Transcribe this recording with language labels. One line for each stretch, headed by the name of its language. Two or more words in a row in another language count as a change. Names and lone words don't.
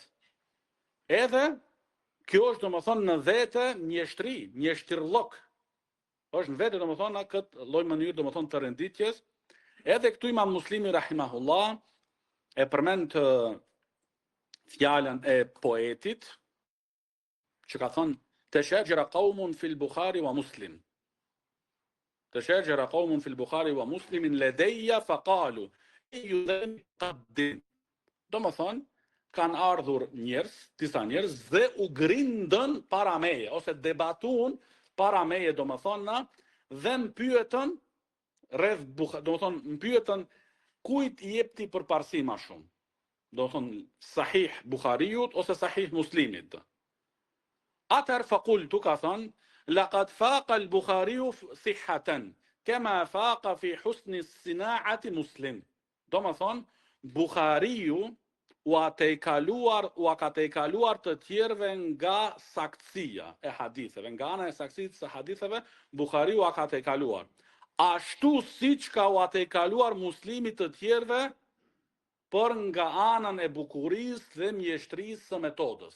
Albanian: Edhe kjo është domethënë në vete mjeshtri, mjeshtirllok. Është në vete domethënë në këtë lloj mënyrë domethënë të renditjes. Edhe këtu Imam Muslimi rahimahullah e përmend fjalën e poetit që ka thënë
Arabic: تشاجر قوم في البخاري ومسلم. تشاجر قوم في البخاري ومسلم لدي فقالوا أي ذنب قد.
Albanian: Domethënë kanë ardhur disa njerëz dhe u grindën para meje ose debatuan para meje domethënë dhe më pyetën rreth domethënë më pyetën kujt i jep ti përparësi më shumë. Domethënë Sahih Bukhariut ose Sahih Muslimit.
Arabic: Atëherë faqultu
Albanian: ka thënë
Arabic: لقد فاق البخاري صحة كما فاق في حسن الصناعة مسلم.
Albanian: Domethënë Bukhariu u ka të kaluar të tjerëve nga saktësia e haditheve, nga ana e saktësisë së haditheve, Bukhariu ka të kaluar. Ashtu siç ka u të kaluar Muslimit të tjerëve për nga anën e bukurisë dhe mjeshtrisë së metodës.